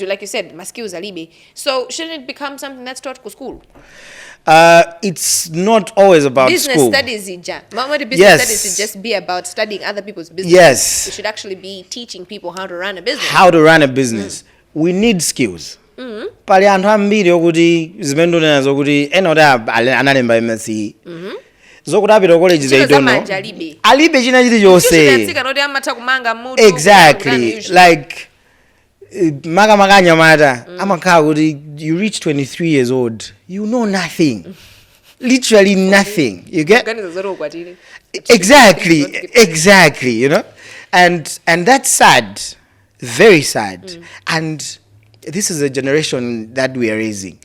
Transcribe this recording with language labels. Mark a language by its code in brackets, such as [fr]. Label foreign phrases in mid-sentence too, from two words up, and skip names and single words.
[en] Like you said, my skills are libe. So shouldn't it become something that's taught for school? It's not always about business school. Studies, business studies should just be about studying other people's business. Yes. We should actually be teaching people how to run a business. How to run a business. We need skills. [ny] Pali anthu ambiri okuti zimene nazo kuti ena oti analemba MSc. Zokuti apita college [en] they don't know. [ny] Alibe china chilichonse. [en] Exactly. Like [ny] makamaka mata amakhala kuti [en] you reach 23 years old, you know nothing. Literally nothing. You get? Exactly, you know? And that's sad. Very sad. And this is a generation that we are raising.